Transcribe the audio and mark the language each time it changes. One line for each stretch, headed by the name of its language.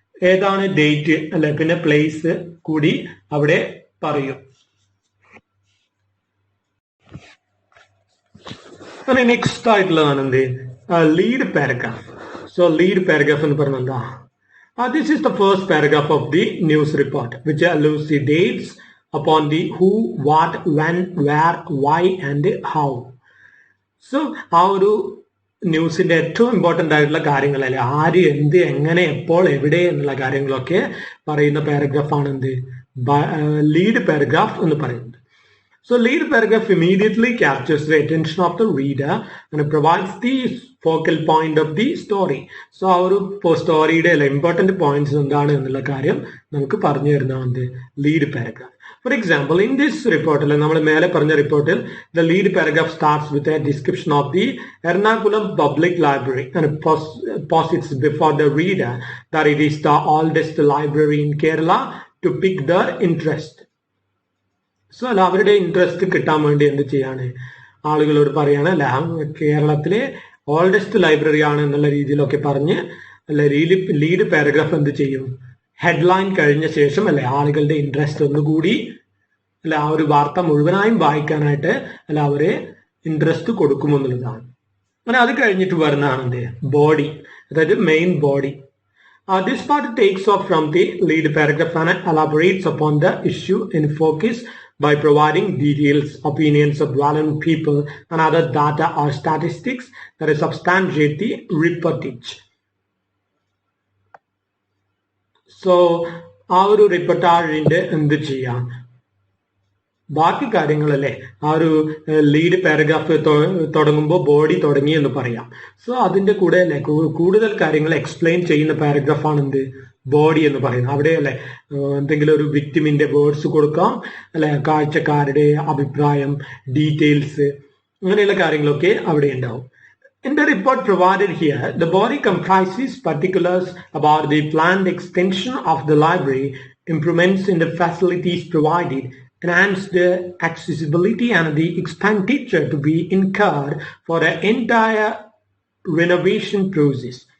Malayalam: ഏതാണ് ഡേറ്റ് അല്ലെ പിന്നെ പ്ലേസ് കൂടി അവിടെ പറയും. നെക്സ്റ്റ് ആയിട്ടുള്ളതാണ് എന്ത് lead paragraph. So lead paragraph എന്ന് പറഞ്ഞാൽ എന്താ?
English: This is the first paragraph of the news report which alludes the dates upon the who, what, when, where, why and how.
Malayalam: So ആ ഒരു ന്യൂസിന്റെ ഏറ്റവും ഇമ്പോർട്ടന്റ് ആയിട്ടുള്ള കാര്യങ്ങളല്ലേ ആര് എന്ത് എങ്ങനെ എപ്പോൾ എവിടെ എന്നുള്ള കാര്യങ്ങളൊക്കെ പറയുന്ന പാരഗ്രാഫാണ് എന്ത് ലീഡ് പാരഗ്രാഫ് എന്ന് പറയുന്നത്.
English: So lead paragraph immediately captures the attention of the reader and provides the focal point of the story.
Malayalam: So ആ ഒരു സ്റ്റോറിയുടെ ഇമ്പോർട്ടന്റ് പോയിന്റ്സ് എന്താണ് എന്നുള്ള കാര്യം നമുക്ക് പറഞ്ഞു തരുന്നതാണ് lead paragraph.
English: For example, in this report
Malayalam: നമ്മൾ മേലെ പറഞ്ഞ റിപ്പോർട്ടിൽ
English: the lead paragraph starts with a description of the Ernakulam Public Library and posits before the reader that it is the oldest library in Kerala to pick their interest.
Malayalam: So അല്ല അവരുടെ interest കിട്ടാൻ വേണ്ടി എന്ത് ചെയ്യാണ് ആളുകളോട് പറയാണ് അല്ല കേരളത്തിലെ ഓൾഡസ്റ്റ് ലൈബ്രറി ആണ് എന്നുള്ള രീതിയിലൊക്കെ പറഞ്ഞ് അല്ലെ ലീഡ് പാരഗ്രാഫ് എന്ത് ചെയ്യും ഹെഡ്ലൈൻ കഴിഞ്ഞ ശേഷം അല്ലെ ആളുകളുടെ ഇൻട്രസ്റ്റ് ഒന്നുകൂടി അല്ല ആ ഒരു വാർത്ത മുഴുവനായും വായിക്കാനായിട്ട് അല്ല അവരെ ഇൻട്രസ്റ്റ് കൊടുക്കുമെന്നുള്ളതാണ്. അങ്ങനെ അത് കഴിഞ്ഞിട്ട് വരുന്നതാണ് എന്ത് ബോഡി, അതായത് main body.
English: This part takes off from the lead paragraph and elaborates upon the issue in focus by providing details, opinions of well-known people and other data or statistics that substantiate the reportage.
Malayalam: So, ആ ഒരു റിപ്പോർട്ടാജിന്റെ എന്ത് ചെയ്യാം ബാക്കി കാര്യങ്ങളല്ലേ ആ ഒരു lead paragraph തുടങ്ങുമ്പോൾ body തുടങ്ങി എന്ന് പറയാം. സോ അതിന്റെ കൂടെ അല്ലെ കൂടുതൽ കാര്യങ്ങൾ എക്സ്പ്ലെയിൻ ചെയ്യുന്ന പാരഗ്രാഫാണ് എന്ത് ബോഡി എന്ന് പറയുന്നത്. അവിടെ അല്ലെ എന്തെങ്കിലും ഒരു വിക്ടിമിന്റെ വേർഡ്സ് കൊടുക്കാം അല്ലെ കാഴ്ചക്കാരുടെ അഭിപ്രായം ഡീറ്റെയിൽസ് അങ്ങനെയുള്ള കാര്യങ്ങളൊക്കെ അവിടെ ഉണ്ടാവും.
English: In the report provided here, the body comprises particulars about the planned extension of the library, improvements in the facilities provided, enhance the accessibility and the expenditure to be incurred for the entire renovation process.